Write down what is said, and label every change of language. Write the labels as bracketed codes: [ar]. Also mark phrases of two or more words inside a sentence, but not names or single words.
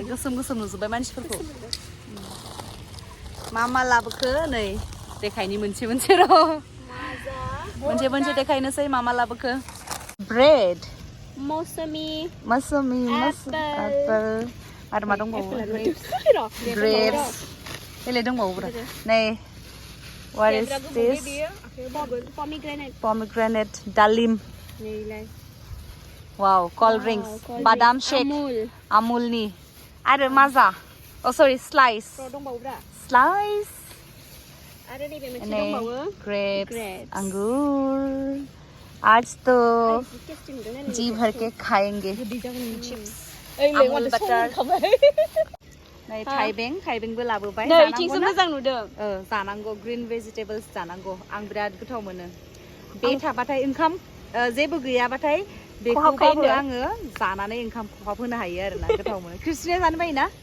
[brx] गोसोम नुजोब्बाय मानसिफोरखौ। मा लाबोखो नै देखायनि मोनसे र' मोनसे देखायनोसै मा लाबोखो। ब्रेड, मौसमी एप्पल आरो मा दंबावो, ग्रेप्स बेले दंबावो नै। [en] What is this? Pomegranate, dalim. Wow, cold drinks, badam shake, Amulni. [brx] आरो माजा, slice. नै grapes, [hi] अंगूर। आज तो जी भर के खाएंगे। [brx] चिप्स, अमूल बटर। नै थाइबेंबो लाबोबाय। जानांगौ, [en] green vegetables [brx] जानांगौ, आं बिराद गोथाव मोनो। बे थाबाथाय ओंखाम जेबो गैयाबाथाय बेखौबाबो आङो जानानै ओंखाम खहाब होनो हायो आरोना, गोथाव मोनो। क्रिस्टिना जानो बायोना?